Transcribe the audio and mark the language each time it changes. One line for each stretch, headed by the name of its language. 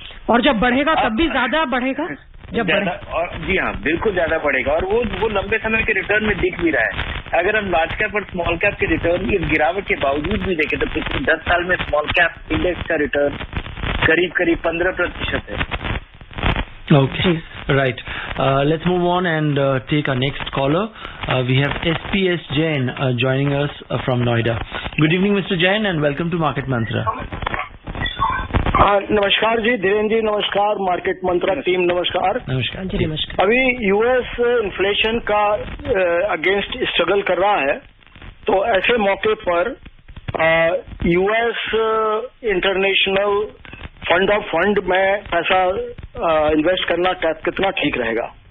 Hindi: और जब बढ़ेगा तब भी ज्यादा बढ़ेगा, जब ज्यादा, और जी हाँ बिल्कुल ज्यादा बढ़ेगा, और वो लंबे समय के रिटर्न में दिख भी रहा है। अगर हम लार्ज कैप और स्मॉल कैप के रिटर्न की गिरावट के बावजूद भी देखें तो पिछले 10 साल में स्मॉल कैप इंडेक्स का रिटर्न करीब 15% है।
English: Okay, right. Let's move on and take our next caller. We have SPS Jain joining us from Noida. Good evening, Mr. Jain, and welcome to Market Mantra.
Hindi: नमस्कार जी, धीरेन्द्र जी नमस्कार, market मंत्रा team नमस्कार। नमस्कार जी, नमस्कार। अभी US inflation का against struggle कर रहा है, तो ऐसे मौके पर US international fund of fund में पैसा इन्वेस्ट करना कितना ठीक रहेगा?